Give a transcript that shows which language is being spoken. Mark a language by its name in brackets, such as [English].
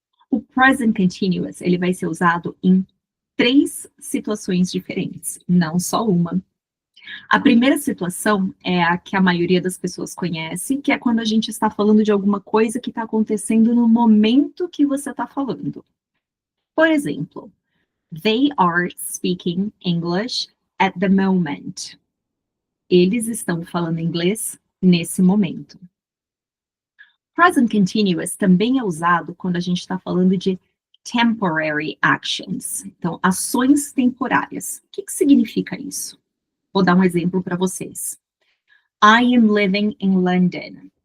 [Portuguese] O present continuous, ele vai ser usado em 3 situações diferentes, não só uma. A primeira situação é a que a maioria das pessoas conhece, que é quando a gente está falando de alguma coisa que está acontecendo no momento que você está falando. Por exemplo, [English] they are speaking English at the moment. [Portuguese] Eles estão falando inglês nesse momento. Present continuous também é usado quando a gente está falando de [English] temporary actions. [Portuguese] Então, ações temporárias. O que significa isso? Vou dar um exemplo para vocês. [English] I am living in London.